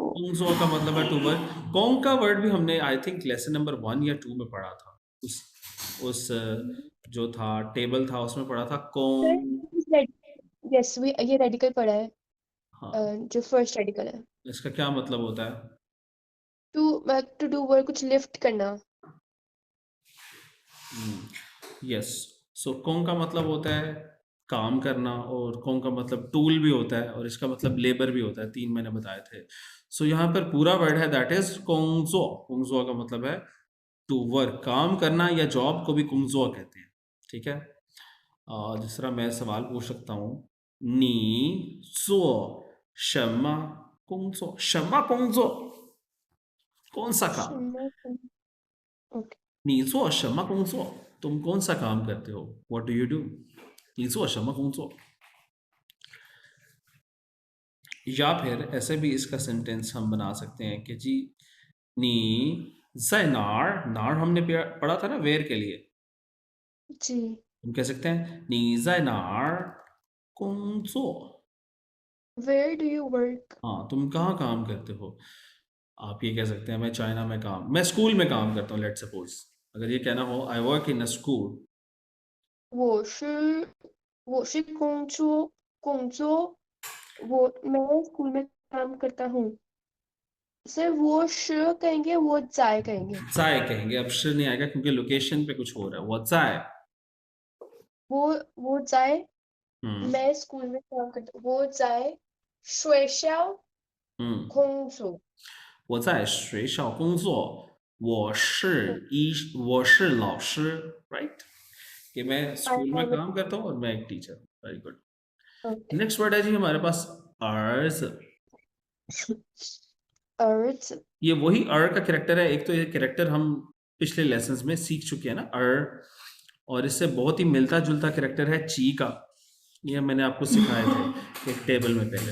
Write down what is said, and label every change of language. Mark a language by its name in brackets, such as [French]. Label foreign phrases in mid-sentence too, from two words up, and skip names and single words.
[Hindi] कुंगजो का मतलब है [English] to word. [Hindi] कोंग का वर्ड भी हमने [English] I think lesson number 1 [Hindi] या 2 में पढ़ा था, उस जो था टेबल था उसमें पढ़ा था [English] Sir, [Chinese] कोंग। [Hindi] yes, ये रेडिकल पढ़ा है. हाँ, जो फर्स्ट रेडिकल है. इसका क्या मतलब होता है? [English] To do [Hindi] वर्ड कुछ लिफ्ट करना. यस, सो कोंग का मतलब होता है काम करना, और कोंग का मतलब टूल भी होता है, और इसका मतलब लेबर भी होता है, 3 मैंने बताए थे। सो यहाँ पर पूरा वर्ड है [English] that is [Hindi] कोंगजो। कोंगजो का मतलब है [English] to work, [Hindi] काम करना, या जॉब को भी कुंगजो कहते हैं। ठीक है, दूसरा मैं सवाल पूछ सकता हूँ, [Chinese] 你做什么工作, 什么工作, [Hindi] कौन सा काम? [English] Okay. [Chinese] 你做什么工作? [Hindi] तुम कौन सा काम करते हो? [English] What do you do? [Chinese] 你做什么工作? [Hindi] या फिर ऐसे भी इसका सेंटेंस हम बना सकते हैं कि जी [Chinese] 你在哪儿, [Hindi] नार हमने पढ़ा था ना वेयर के लिए, जी. हम कह सकते हैं [Chinese] 你在哪儿工作. [English] Where do you work? [Hindi] हाँ, तुम कहाँ काम करते हो? आप ये कह सकते हैं मैं चाइना में काम, मैं स्कूल में काम करता हूँ, लेट सपोज। अगर ये कहना हो [English] I work in a school, [Hindi] 我是 मैं स्कूल में काम करता हूँ. सर वो श कहेंगे वो जाए कहेंगे. जाए कहेंगे, अब श नहीं आएगा क्योंकि लोकेशन पे कुछ हो रहा है, वो जाए। वो जाए. हम्म मैं स्कूल में काम करता हूँ. [Chinese] वो जाए 学校 हम्म 工作. 我在学校工作，我是老师，right? [Hindi] कि मैं [English] I [Hindi] स्कूल में [English] have [Hindi] काम करता हूँ और मैं एक टीचर। [English] very good. okay. next word [Hindi] है जी हमारे पास अर्ज। [English] Earth. [Hindi] ये वही अर का कैरेक्टर है, एक तो ये कैरेक्टर हम पिछले लेसन्स में सीख चुके हैं ना अर, और इससे बहुत ही मिलता जुलता कैरेक्टर है ची का, ये मैंने आपको सिखाए थे एक टेबल में पहले।